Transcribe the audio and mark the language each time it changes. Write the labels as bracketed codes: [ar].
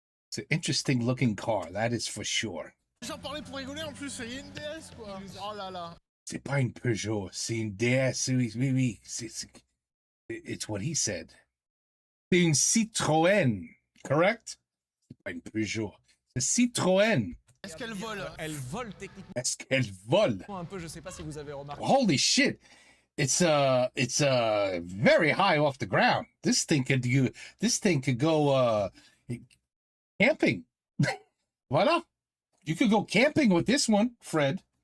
[en] C'est interesting looking car, that is for sure. [fr] J'en parlais pour rigoler en plus, il y a une DS quoi. Oh là là. C'est pas une Peugeot, c'est une DS. Oui. [en] It's what he said. [fr] C'est une Citroën, correct? C'est pas une Peugeot. C'est Citroën. Est-ce qu'elle vole? Elle vole techniquement Est-ce qu'elle vole? un peu, je sais pas si vous avez remarqué. [en] Holy shit! It's very high off the ground. This thing could go camping. Voilà. You could go camping with this one, Fred.